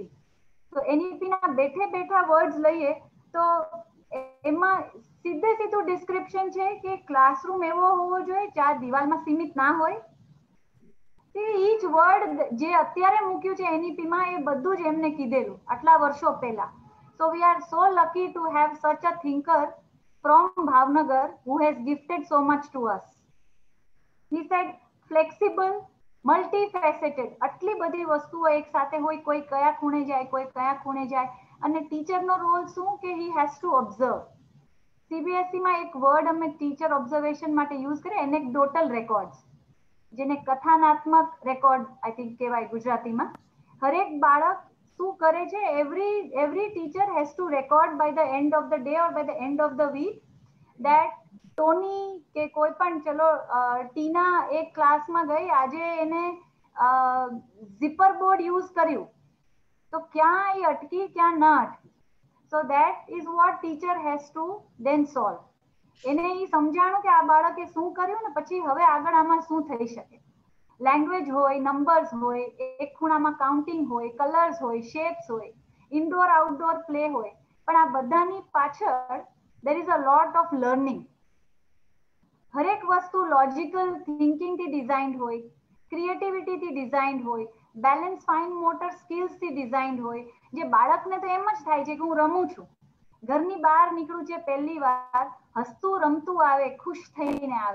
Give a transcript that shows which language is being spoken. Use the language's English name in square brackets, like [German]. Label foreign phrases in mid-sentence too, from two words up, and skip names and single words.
[Gujarati] તો NEP ના બેઠે બેઠા વર્ડ્સ લઈએ તો એમાં સીધે સીધું ડિસ્ક્રિપ્શન છે કે ક્લાસરૂમ એવો હોવો જોઈએ ચાર દિવાલમાં સીમિત ના હોય. [English] each word [Gujarati] જે અત્યારે મૂક્યું છે NEP માં એ બધું જ એમને કીધેલું આટલા વર્ષો પહેલા. [English] So we are so lucky to have such a thinker from Bhavnagar who has gifted so much to us. He said flexible, multifaceted. [Gujarati] આટલી બધી વસ્તુઓ એક સાથે હોય, કોઈ કયા ખૂણે જાય, કોઈ કયા ખૂણે જાય, અને ટીચરનો રોલ શું કે [English] he has to observe. [Gujarati] CBSE માં એક વર્ડ અમે [English] teacher observation [Gujarati] માટે યુઝ કરીએ, [English] anecdotal records, [Gujarati] જેને કથાનાત્મક રેકોર્ડ [English] I think [Gujarati] કહેવાય ગુજરાતીમાં. હરેક બાળક શું કરે છે, [English] every teacher has to record by the end of the day or by the end of the week that [Gujarati] ટોની કે કોઈ પણ, ચલો ટીના એક ક્લાસમાં ગઈ, આજે એને [English] zipper board [Gujarati] યુઝ કર્યું, તો ક્યાં એ અટકી, ક્યાં ન અટકી. [English] So that is what teacher has to then solve. [Gujarati] એને એ સમજાણું કે આ બાળકે શું કર્યું ને પછી હવે આગળ આમાં શું થઈ શકે. લેંગ્વેજ હોય, નંબર્સ હોય, એક ખૂણામાં કાઉન્ટિંગ હોય, કલર્સ હોય, શેપ્સ હોય, [English] indoor outdoor play [Gujarati] હોય, પણ આ બધાની પાછળ [English] there is a lot of learning. [Gujarati] હરેક વસ્તુ [English] logical thinking થી [Gujarati] ડિઝાઇન્ડ હોય, ક્રિએટિવિટીથી ડિઝાઇન્ડ હોય, [English] balance fine motor skills થી [Gujarati] ડિઝાઇન્ડ હોય. જે બાળકને તો એમ જ થાય છે કે હું રમું છું, ઘરની બહાર નીકળું છે પહેલી વાર, હસતું રમતું આવે, ખુશ થઈને આવે.